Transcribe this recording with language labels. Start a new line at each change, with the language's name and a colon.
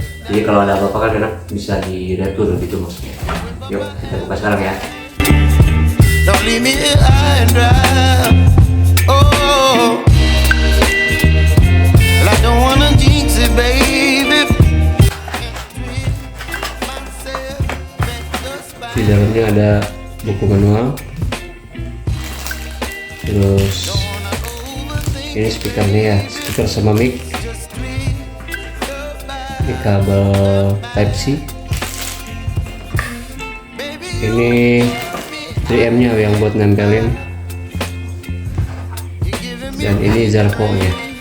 Indonesian: Jadi kalau ada apa-apa kan enak bisa di retur gitu maksudnya. Yuk kita buka sekarang ya.
English: Don't leave me high and dry. Oh, I don't wanna jinx it, baby.
Indonesian: Di dalamnya ada buku manual, terus ini speakernya ya, speaker sama mic, ini kabel Type C, ini 3M nya yang buat nempelin, dan ini Zacro nya.